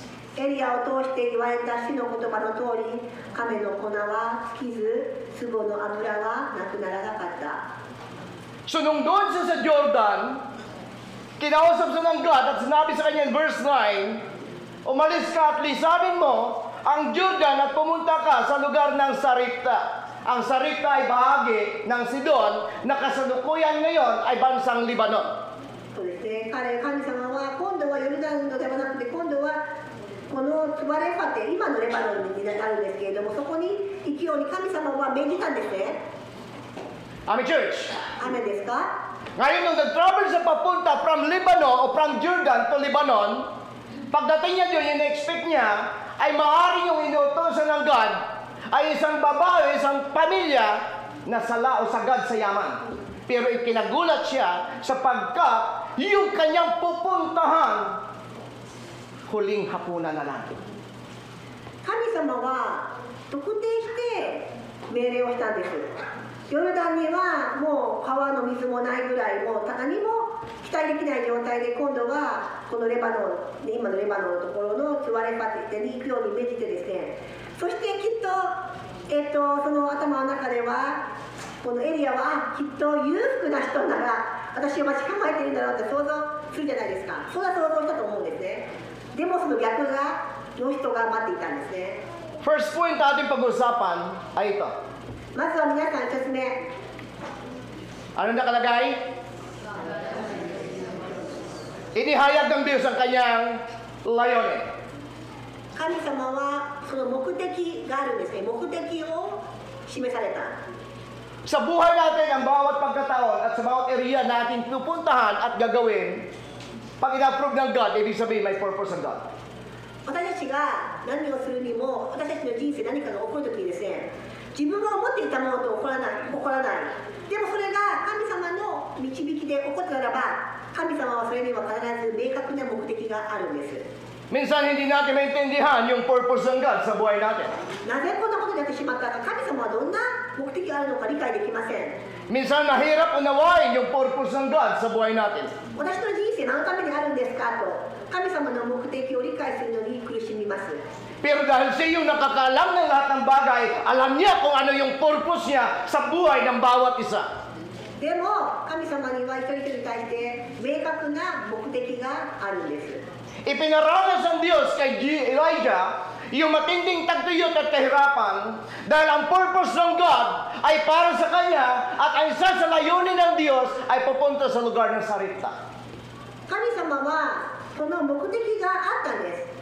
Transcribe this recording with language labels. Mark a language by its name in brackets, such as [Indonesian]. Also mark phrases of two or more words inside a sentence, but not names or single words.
[Japanese] エリアを通して言われた主の言葉の通り、亀の粉は尽きず、壺の油はなくならなかった。 [Filipino] So nung doon siya sa Jordan, kinausap siya ng God at sinabi sa kanya [English] in verse 9, [Filipino] umalis ka at lisanin mo ang Jordan at pumunta ka sa lugar ng Saripta. Ang Saripta ay bahagi ng Sidon na kasalukuyan ngayon ay bansang Libanon. [Japanese] そうですね、神様は今度はヨルダンのではなくて、今度はこのツバレファテ、今のレバノンになるんですけれども、そこに行くように神様は命じたんですね。 [English] Amen, church. [Japanese] 雨ですか？ [Filipino] Ngayon, nung nag-travel siya papunta [English] from Lebanon [Filipino] o [English] from Jordan to Lebanon, [Filipino] pagdating niya doon, yung expect niya ay maaari yung inuutosan ng God ay isang babae, isang pamilya na sala o sagad sa yaman. Pero ikinagulat siya sapagkat yung kanyang pupuntahan, huling hapunan na lang. [Japanese] 神様は特定して命令をしたんです。ヨルダンにはもう川の水もないぐらい、もう何も期待できない状態で、今度はこのレバノン、今のレバノンのところのツワレファテに行くように命じてですね、そしてきっと、その頭の中ではこのエリアはきっと裕福な人なら私を待ち構えているんだろうって想像するじゃないですか。そんな想像したと思うんですね。でもその逆の人が待っていたんですね。 [English] First point [Filipino] ating pag-usapan ay ito. [Japanese] まずは皆さん一つ目、 [Filipino] Ano nakalagay? Inihayag ng Diyos ang kanyang layunin. [Japanese] 神様はその目的があるんですね。目的を示された。 [Filipino] Sa buhay natin, ang bawat pagkataon at sa bawat area natin pupuntahan at gagawin, pag in-approve ng God, ibig sabihin may purpose ng God. [Japanese] 私たちが何をするにも、私たちの人生何かが起こるときにですね、自分が思っていたものと起こらない。でもそれが神様の導きで起こったならば、神様はそれには必ず明確な目的があるんです。 [Filipino] Minsan hindi natin maintindihan yung purpose ng God sa buhay natin. [Japanese] なぜこんなことになってしまったか、神様はどんな目的があるのか理解できません。 [Filipino] Minsan mahirap unawain yung purpose ng God sa buhay natin. [Japanese] 私の人生何のためにあるんですかと、神様の目的を理解するのに苦しみます。 [Filipino] Pero dahil siya yung nakakaalam ng lahat ng bagay, alam niya kung ano yung purpose niya sa buhay ng bawat isa. [Japanese] でも神様には一人一人に対して明確な目的があるんです。 [Filipino] Ipinaranas ng Diyos kay Elijah yung matinding tagtuyot at kahirapan dahil ang purpose ng God ay para sa kanya at ang isa sa layunin ng Diyos ay pupunta sa lugar ng Saripta. [Japanese] 神様はその目的があったんです。